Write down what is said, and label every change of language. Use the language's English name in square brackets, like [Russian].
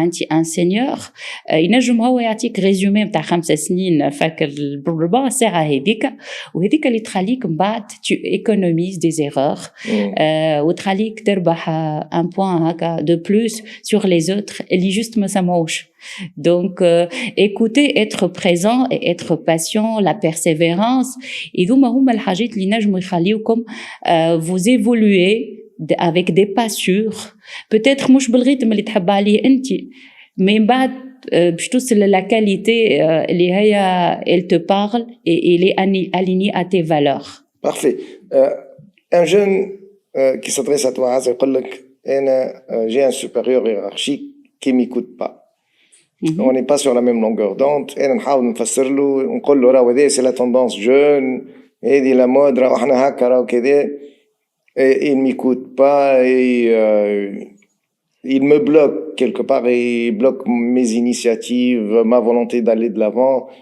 [Arabic] Un seigneur, ينجم هو يعطيك ريزومي نتاع 5 سنين فاكر بالربع ساعة هذيك وهذيك اللي تخليك من بعد tu économises des erreurs وتخليك تربح un point هكا de plus sur les autres اللي juste ما سمعوش. [French] Donc écouter, être présent et être patient, la persévérance, هذوما هما الحاجات اللي نجموا يخليوكم vous évoluer avec des pas sûrs, peut-être مش بالريتم اللي تحب عليه انت, mais بعد باش توصل la qualité اللي هي elle te parle et elle est alignée à tes valeurs. Parfait. Un jeune qui s'adresse à toi, Azza, يقول لك انا j'ai un supérieur hiérarchique qui m'écoute pas. On n'est pas sur la même longueur d'onde. [Arabic] Et نحاول نفسر له ونقول له راهو هذه c'est la tendance jeune, هذه la mode راهو احنا هكا راهو كذا. [French] Et il m'écoute pas et il me bloque quelque part et il bloque mes initiatives, ma volonté d'aller de l'avant.